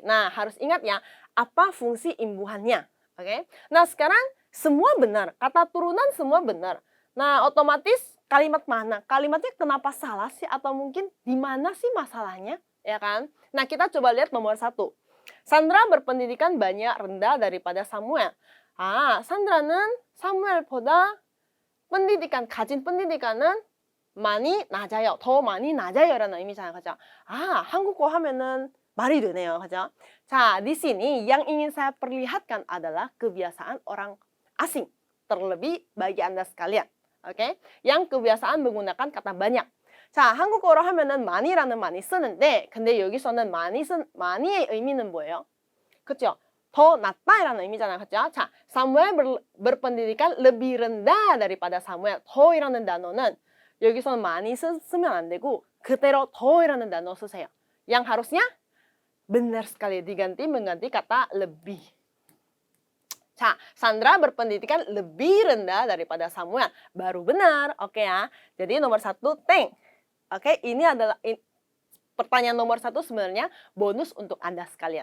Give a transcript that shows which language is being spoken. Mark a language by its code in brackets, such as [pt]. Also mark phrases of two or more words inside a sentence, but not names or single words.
[id] Nah, harus ingat ya, apa fungsi imbuhannya, oke? Nah, sekarang semua benar, kata turunan semua benar. Nah, otomatis kalimat mana? Kalimatnya kenapa salah sih? Atau mungkin di mana sih masalahnya, ya kan? Nah, kita coba lihat nomor 1. Sandra berpendidikan banyak rendah daripada Samuel. [ko] 산드라는 사무엘보다 가진 pendidikan은 많이 낮아요. 더 많이 낮아요라는 의미잖아요. 그죠? 한국어 하면은 말이 되네요. 그죠? 자, [id] di sini yang ingin saya perlihatkan adalah kebiasaan orang asing. Terlebih bagi Anda sekalian. Oke? Yang kebiasaan menggunakan kata banyak. [ko] 자, 한국어로 하면은 많이라는 많이 쓰는데 근데 여기서는 많이의 의미는 뭐예요? 그죠? 더 낫다라는 의미잖아요. [id] 그죠? 자, 사무엘 berpendidikan lebih rendah daripada 사무엘. [ko] 더이라는 단어는 여기서는 많이 쓰면 안 되고 그대로 더이라는 단어 쓰세요. [id] Yang harusnya benar sekali, mengganti kata lebih. 자, Sandra berpendidikan lebih rendah daripada Samuel. Baru benar, oke ya. Jadi nomor 1, 땡. Oke, ini adalah pertanyaan nomor 1 sebenarnya bonus untuk Anda sekalian.